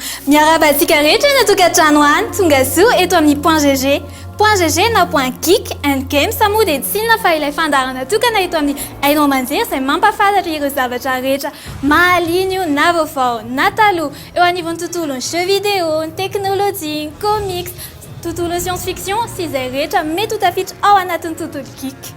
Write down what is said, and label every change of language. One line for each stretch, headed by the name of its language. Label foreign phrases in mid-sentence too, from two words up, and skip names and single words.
Malagasy: Miarabatsika rehetra na tokantrano any tonga zo eto amin'ny .gg. .gg na .
English: geek and game
Malagasy: samy dia tsinona fa ilay fandarana tokana eto amin'ny hainao manjery izay mampafantatra ireo zavatra rehetra mahalino na vaovao na taloha eo anivon'ny tontolon'ny
French: jeux vidéo,
Malagasy: ny teknôlôjia, ny comics, tontolo science-fiction sy izay rehetra mety ho tafiditra ao anatin'ny tontolo geek.